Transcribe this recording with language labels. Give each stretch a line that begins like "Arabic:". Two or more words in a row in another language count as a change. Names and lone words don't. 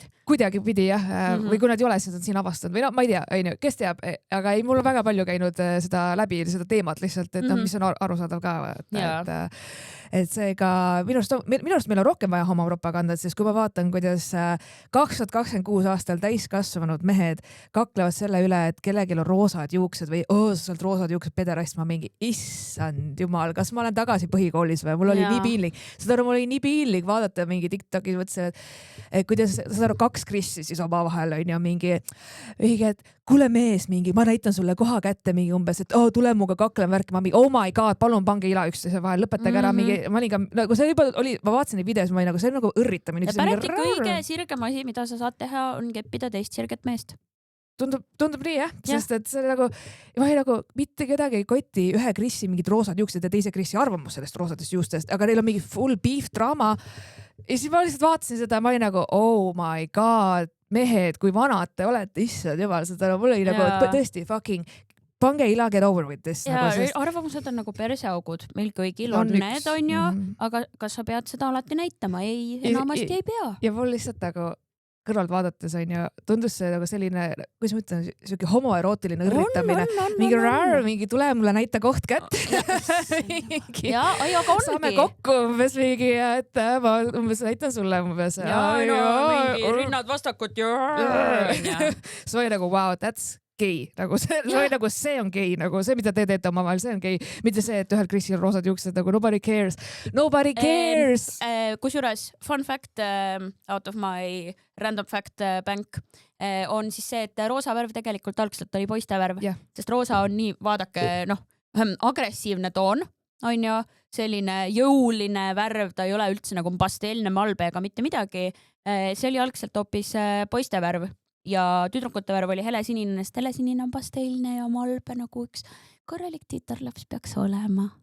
Estonian: Kuidagi pidi jah, või kui nad ei ole, siis on siin avastanud või no ma ei tea, kes teab, aga ei, mul on väga palju käinud seda läbi, seda teemat lihtsalt, et mis on arusaadav ka, et seega minu arust meil on rohkem vaja homopropagandat, sest kui ma vaatan, kuidas 2026 aastal täiskasvanud mehed kaklevad selle üle, et kellelgi on roosad juuksed või sealt roosad juuksed pederast, ma mingi, issand jumal, kas ma olen tagasi põhikoolis või mul oli nii piinlik. Mul oli nii piinlik vaadata mingi TikTokis, mõtlesin, et kuidas seda 2 Krissi siis omavahel on ja mingi, et kuule mees, mingi, ma näitan sulle koha kätte mingi umbes, et tule muga kaklen värk, ma mingi,
English: oh my god,
Estonian: palun pange ila üksteise vahel, lõpetage ära mingi, ma olin ka, nagu see juba oli, ma vaatasin neid videos, ma olin nagu, see on nagu õrritamine. Ja pärit kõige sirgem asi, mida sa saad teha, on keppida teist sirget meest. Tundub nii jah, sest et see nagu, ma ei nagu mitte kedagi ei koti ühe Krissi mingid roosad juuksed ja teise Krissi arvamus sellest roosadest juustest, aga neil on mingi
English: full beef
Estonian: draama. Ja siis ma lihtsalt vaatasin seda, ma olin nagu,
English: oh my god,
Estonian: mehed, kui vanad te olete, issand jumal, seda mul oli nagu tõesti fucking pange ila,
English: get over with this.
Estonian: Ja arvamused on nagu perseaugud, meil kõigil on need, on ju, aga kas sa pead seda alati näitama? Ei, enamasti ei pea. Ja mul lihtsalt nagu kõrvalt vaadates on ju, tundus see nagu selline, kuidas ma ütlen, selline homoerootiline õrritamine. Mingi tule mulle näita koht kätt. Aga ongi. Saame kokku umbes mingi, et ma umbes näitan sulle umbes. Mingi rinnad vastakut. See oli nagu,
English: wow, that's gei.
Estonian: See on gei, nagu see, mida te teete omavahel, see on gei. Mitte see, et ühel Krisil on roosad juuksed, nagu
English: nobody cares. Nobody cares!
Estonian: Kusjuures,
English: fun fact out of my random fact bank
Estonian: on siis see, et roosa värv tegelikult algselt oli poiste värv, sest roosa on nii, vaadake, agressiivne toon, on ju, selline jõuline värv, ta ei ole üldse nagu pasteelne malbe ega mitte midagi. See oli algselt hoopis poiste värv. Ja tüdrukute värv oli helesinine, sest helesinine on pasteelne ja malbe nagu üks korralik tütarlaps peaks olema.